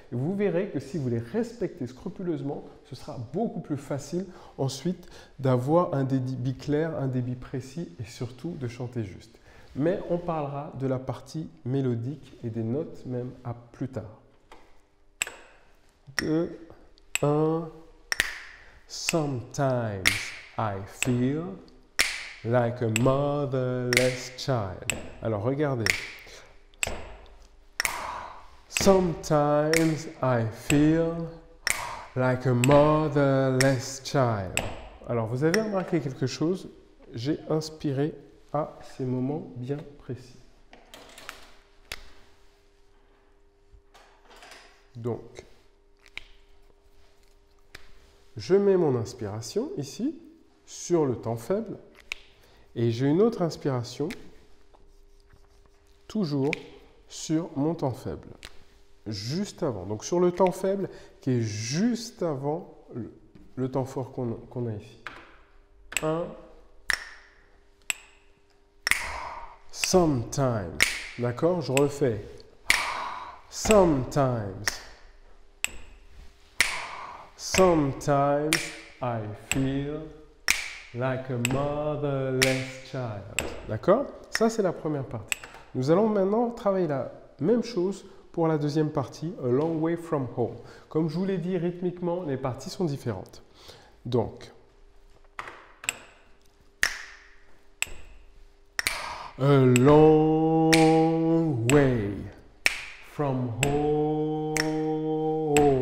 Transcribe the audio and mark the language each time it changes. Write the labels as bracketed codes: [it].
[fr] Et vous verrez que si vous les respectez scrupuleusement, ce sera beaucoup plus facile ensuite d'avoir un débit clair, un débit précis et surtout de chanter juste. Mais on parlera de la partie mélodique et des notes même à plus tard. 2, 1. [en] Sometimes I feel like a motherless child. [fr] Alors regardez. [en] Sometimes I feel like a motherless child. [fr] Alors vous avez remarqué quelque chose? J'ai inspiré à ces moments bien précis. Donc, je mets mon inspiration ici, sur le temps faible, et j'ai une autre inspiration, toujours sur mon temps faible, juste avant. Donc sur le temps faible, qui est juste avant le temps fort qu'on a ici. 1. [en] Sometimes. [fr] D'accord? Je refais. Sometimes. [en] Sometimes I feel like a motherless child. [fr] D'accord? Ça, c'est la première partie. Nous allons maintenant travailler la même chose pour la deuxième partie, A Long Way From Home. Comme je vous l'ai dit, rythmiquement, les parties sont différentes. Donc, A long way from home.